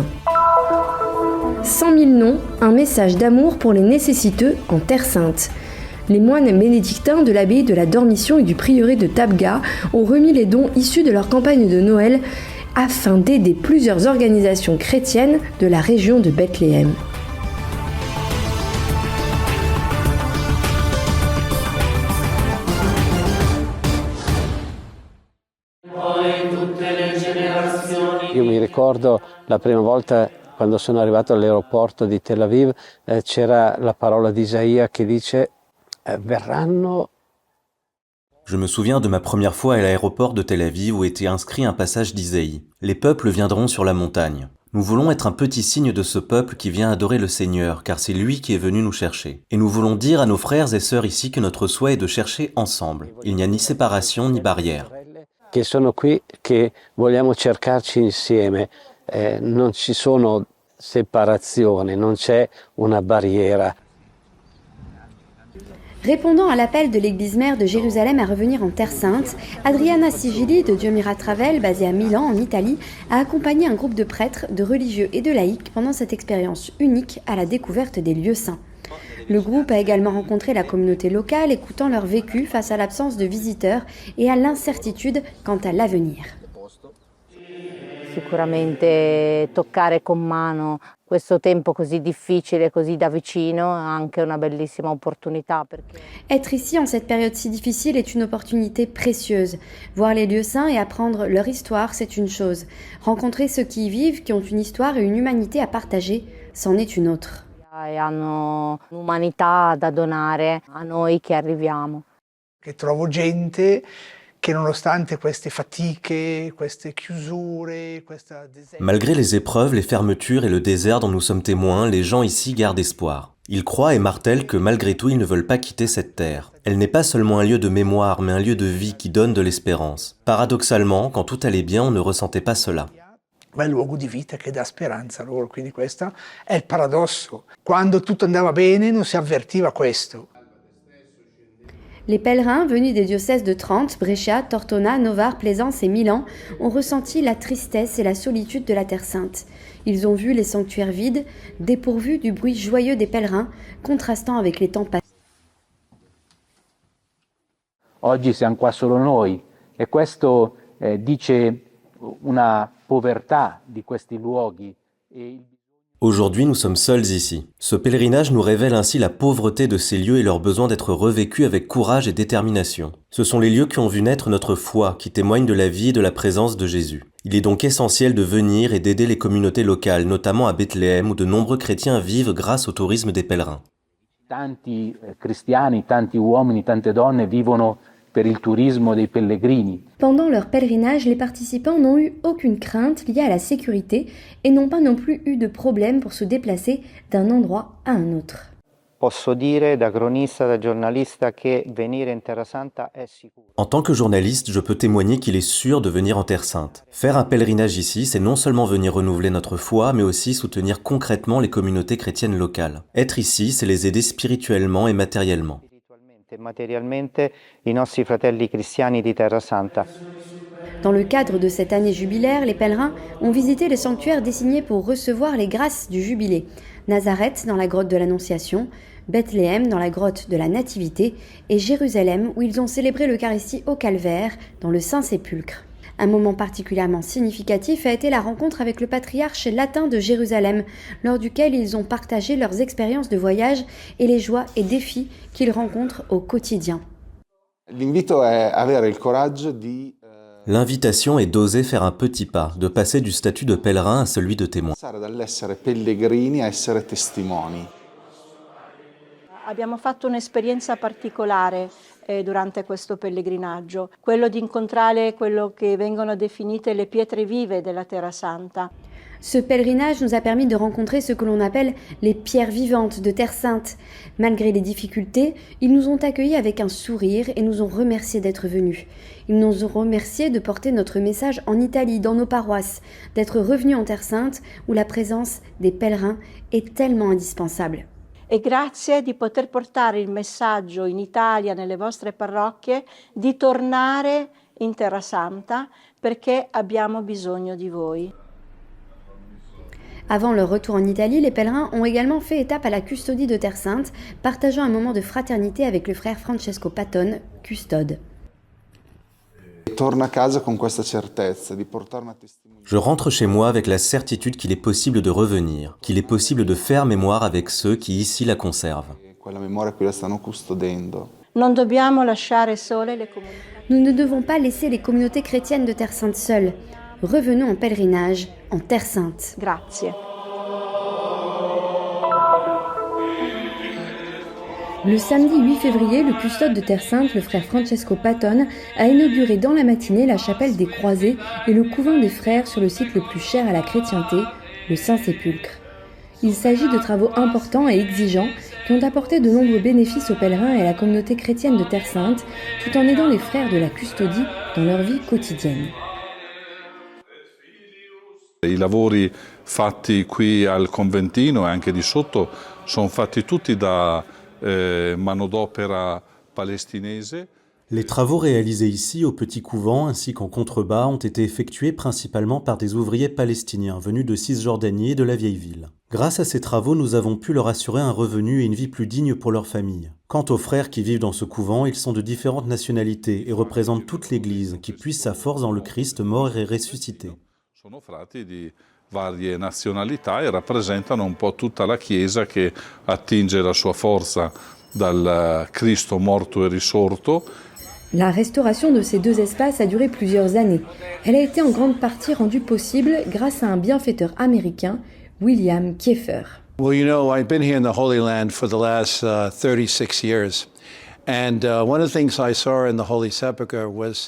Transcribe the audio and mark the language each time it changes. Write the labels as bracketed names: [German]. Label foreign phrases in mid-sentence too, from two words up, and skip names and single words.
[French] 100 000 noms, un message d'amour pour les nécessiteux en Terre Sainte. Les moines bénédictins de l'abbaye de la Dormition et du prieuré de Tabga ont remis les dons issus de leur campagne de Noël afin d'aider plusieurs organisations chrétiennes de la région de Bethléem. [Italian] Io mi ricordo la prima volta quando sono arrivato all'aeroporto di Tel Aviv, c'era la parola di Isaia che dice verranno. [French] Je me souviens de ma première fois à l'aéroport de Tel Aviv où était inscrit un passage d'Isaïe. Les peuples viendront sur la montagne. Nous voulons être un petit signe de ce peuple qui vient adorer le Seigneur, car c'est lui qui est venu nous chercher. Et nous voulons dire à nos frères et sœurs ici que notre souhait est de chercher ensemble. Il n'y a ni séparation ni barrière. [Italian] Che sono qui, che vogliamo cercarci insieme. Non ci sono separazioni, non c'è una barriera. [French] Répondant à l'appel de l'église mère de Jérusalem à revenir en Terre Sainte, Adriana Sigili de Dieu Mira Travel, basée à Milan en Italie, a accompagné un groupe de prêtres, de religieux et de laïcs pendant cette expérience unique à la découverte des lieux saints. Le groupe a également rencontré la communauté locale, écoutant leur vécu face à l'absence de visiteurs et à l'incertitude quant à l'avenir. [Italian] Sicuramente toccare con mano questo tempo così difficile, così da vicino, è anche una bellissima opportunità. [French] Être ici en cette période si difficile est une opportunité précieuse. Voir les lieux saints et apprendre leur histoire, c'est une chose. Rencontrer ceux qui y vivent, qui ont une histoire et une humanité à partager, c'en est une autre. [Italian] E hanno un'umanità da donare a noi che arriviamo. Che trovo gente che nonostante queste fatiche, queste chiusure, [French] Malgré les épreuves, les fermetures et le désert dont nous sommes témoins, les gens ici gardent espoir. Ils croient et martèlent que malgré tout, ils ne veulent pas quitter cette terre. Elle n'est pas seulement un lieu de mémoire, mais un lieu de vie qui donne de l'espérance. Paradoxalement, quand tout allait bien, on ne ressentait pas cela. [Italian] Ma è il luogo di vita che dà speranza a loro, quindi questo è il paradosso. Quando tutto andava bene non si avvertiva questo. [French] Les pèlerins venus des diocèses de Trente, Brescia, Tortona, Novare, Plaisance et Milan ont ressenti la tristesse et la solitude de la Terre Sainte. Ils ont vu les sanctuaires vides, dépourvus du bruit joyeux des pèlerins, contrastant avec les temps passés. [Italian] Oggi siamo qua solo noi e questo dice una povertà di questi luoghi. [French] Aujourd'hui, nous sommes seuls ici. Ce pèlerinage nous révèle ainsi la pauvreté de ces lieux et leur besoin d'être revécus avec courage et détermination. Ce sont les lieux qui ont vu naître notre foi, qui témoignent de la vie et de la présence de Jésus. Il est donc essentiel de venir et d'aider les communautés locales, notamment à Bethléem, où de nombreux chrétiens vivent grâce au tourisme des pèlerins. [Italian] Tanti cristiani, tanti uomini, tante donne vivono per il turismo dei pellegrini. [French] Pendant leur pèlerinage, les participants n'ont eu aucune crainte liée à la sécurité et n'ont pas non plus eu de problème pour se déplacer d'un endroit à un autre. [Italian] Posso dire da cronista, da giornalista che venire in Terra Santa è sicuro. [French] En tant que journaliste, je peux témoigner qu'il est sûr de venir en Terre Sainte. Faire un pèlerinage ici, c'est non seulement venir renouveler notre foi, mais aussi soutenir concrètement les communautés chrétiennes locales. Être ici, c'est les aider spirituellement et matériellement. [Italian] Materialmente i nostri fratelli cristiani di Terra Santa. [French] Dans le cadre de cette année jubilaire, les pèlerins ont visité les sanctuaires désignés pour recevoir les grâces du jubilé. Nazareth dans la grotte de l'Annonciation, Bethléem dans la grotte de la Nativité et Jérusalem où ils ont célébré l'Eucharistie au Calvaire dans le Saint-Sépulcre. Un moment particulièrement significatif a été la rencontre avec le patriarche latin de Jérusalem, lors duquel ils ont partagé leurs expériences de voyage et les joies et défis qu'ils rencontrent au quotidien. L'invitation est d'oser faire un petit pas, de passer du statut de pèlerin à celui de témoin. [Italian] Abbiamo fatto un'esperienza particolare durante questo pellegrinaggio, quello di incontrare quello che vengono definite le pietre vive della Terra Santa. [French] Ce pèlerinage nous a permis de rencontrer ce que l'on appelle les pierres vivantes de Terre Sainte. Malgré les difficultés, ils nous ont accueillis avec un sourire et nous ont remerciés d'être venus. Ils nous ont remerciés de porter notre message en Italie, dans nos paroisses, d'être revenus en Terre Sainte où la présence des pèlerins est tellement indispensable. [Italian] E grazie di poter portare il messaggio in Italia, nelle vostre parrocchie, di tornare in Terra Santa perché abbiamo bisogno di voi. [French] Avant leur retour en Italie, les pèlerins ont également fait étape à la custodie de Terre Sainte, partageant un moment de fraternité avec le frère Francesco Patton, custode. Je rentre chez moi avec la certitude qu'il est possible de revenir, qu'il est possible de faire mémoire avec ceux qui ici la conservent. [Italian] Non dobbiamo lasciare sole le comunità. [French] Nous ne devons pas laisser les communautés chrétiennes de Terre Sainte seules. Revenons en pèlerinage en Terre Sainte. [Italian] Grazie. [French] Le samedi 8 février, le custode de Terre Sainte, le frère Francesco Patton, a inauguré dans la matinée la chapelle des Croisés et le couvent des frères sur le site le plus cher à la chrétienté, le Saint-Sépulcre. Il s'agit de travaux importants et exigeants qui ont apporté de nombreux bénéfices aux pèlerins et à la communauté chrétienne de Terre Sainte, tout en aidant les frères de la custodie dans leur vie quotidienne. [Italian] I lavori fatti qui al conventino e anche di sotto sono fatti tutti da manodopera palestinese. [French] Les travaux réalisés ici au petit couvent ainsi qu'en contrebas ont été effectués principalement par des ouvriers palestiniens venus de Cisjordanie et de la vieille ville. Grâce à ces travaux, nous avons pu leur assurer un revenu et une vie plus digne pour leur famille. Quant aux frères qui vivent dans ce couvent, ils sont de différentes nationalités et représentent toute l'Église qui puise sa force dans le Christ mort et ressuscité. [Italian] Sono frati di varie nazionalità e rappresentano un po' tutta la Chiesa che attinge la sua forza dal Cristo morto e risorto. [French] La restauration de ces deux espaces a duré plusieurs années. Elle a été en grande partie rendue possible grâce à un bienfaiteur américain, William Kieffer. [English] Well, you know, I've been here in the Holy Land for the last 36 years. And one of the things I saw in the Holy Sepulchre was